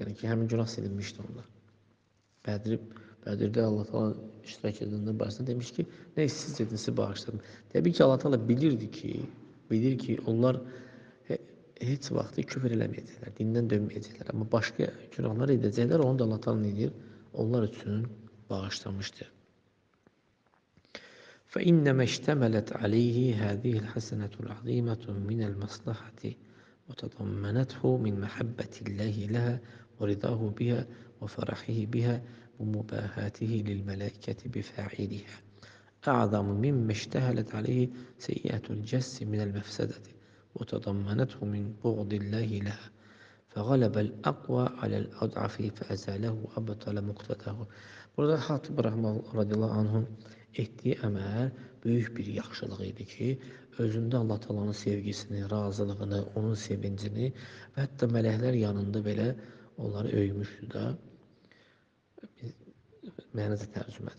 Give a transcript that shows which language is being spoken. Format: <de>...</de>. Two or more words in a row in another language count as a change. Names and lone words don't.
<az>Yəni ki, həmin günah silinmişdi onda. Bədirdə Allah Taala iştirak edənlər barəsində demiş ki, nə siz dediniz, bağışladım. Təbii ki, Allah Taala bilir ki, onlar heç vaxt küfr eləməyəcəklər, dindən dönməyəcəklər. Amma başqa günahlar edəcəklər, onu da Allah Taala nə edir? Onlar üçün bağışlamışdır.</az> <ar>فإنما اشتملت عليه هذه الحسنة العظيمة من المصلحة وتضمنته من محبة الله لها ورضاه بها وفرحه بها ومباهاته للملائكة بفاعلها أعظم مما اشتهلت عليه سيئة الجس من المفسدة وتضمنته من بغض الله لها فغلب الأقوى على الأضعف فأزاله وأبطل مقتضاه.</ar> <az>Burada Hatib</az> <ar>رضي الله عنه'ın</ar> <az>etdiyi əməl böyük bir yaxşılıq idi ki, özündə Allah Taala'nın sevgisini, razılığını, onun sevincini və hətta mələklər yanında belə onları övmüşdü də. Mənədə tərcümədir.</az>